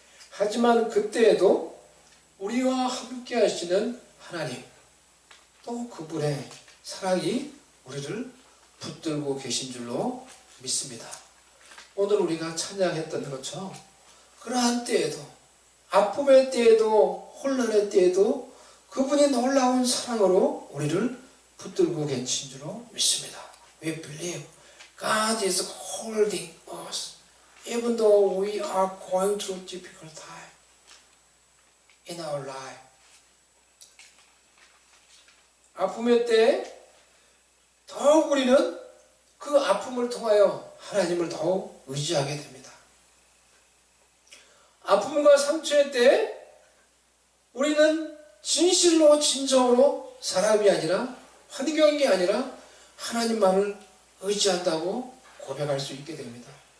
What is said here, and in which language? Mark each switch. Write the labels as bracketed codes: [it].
[ko] 하지만 그때에도 우리와 함께 하시는 하나님, 또 그분의 사랑이 우리를 붙들고 계신 줄로 믿습니다. 오늘 우리가 찬양했던 것처럼 그러한 때에도, 아픔의 때에도, 혼란의 때에도 그분이 놀라운 사랑으로 우리를 붙들고 계신 줄로 믿습니다. [en] We believe God is holding us even though we are going through difficult time in our life. [ko] 아픔의 때에 더욱 우리는 그 아픔을 통하여 하나님을 더욱 의지하게 됩니다. 아픔과 상처의 때에 우리는 진실로 진정으로 사람이 아니라 환경이 아니라 하나님만을 의지한다고 고백할 수 있게 됩니다.